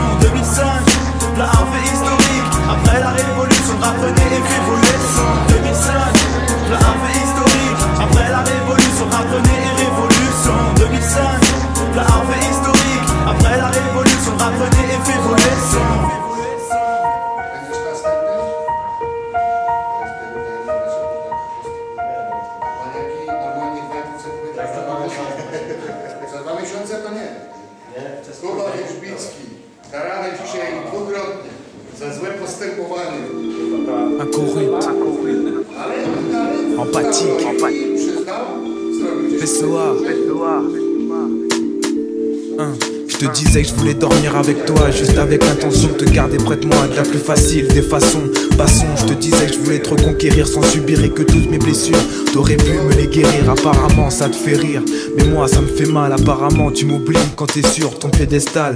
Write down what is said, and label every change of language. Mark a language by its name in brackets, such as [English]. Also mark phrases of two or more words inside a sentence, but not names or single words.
[French] 2005, voilà un fait historique. Après la révolution, rap renaît et révolution. 2005, voilà un fait historique. Après la révolution, rap renaît et révolution. 2005, voilà un fait historique. Après la révolution, rap renaît et fait voler son. [Polish] Za 2 miesiące to nie. Kuba Wierzbicki, karany dzisiaj dwukrotnie za złe postępowanie. Empathique. Przyznał, zrobił gdzieś [French] Je te disais que je voulais dormir avec toi, juste avec l'intention de te garder près de moi, de la plus facile des façons. Passons, je te disais que je voulais te reconquérir sans subir et que toutes mes blessures, t'aurais pu me les guérir. Apparemment ça te fait rire, mais moi ça me fait mal. Apparemment tu m'oublies quand t'es sur ton piédestal.